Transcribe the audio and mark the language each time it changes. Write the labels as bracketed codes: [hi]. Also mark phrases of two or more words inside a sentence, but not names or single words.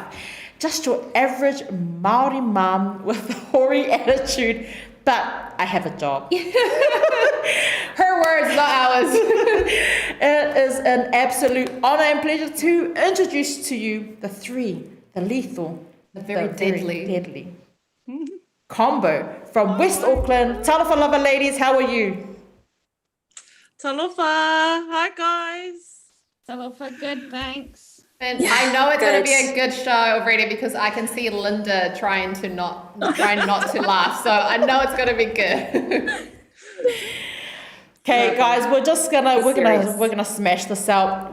[en] Just your average Maori mum with a hoary attitude, but I have a job. Her words, not ours. It is an absolute honor and pleasure to introduce to you the lethal, the very deadly combo from West Auckland. [sm] Talofa lava [en] ladies, how are you? Talofa, hi guys. Talofa, good, thanks. And I know it's going to be a good show already because I can see Linda trying not to laugh. So I know it's going to be good. Okay, guys, we're gonna smash this out.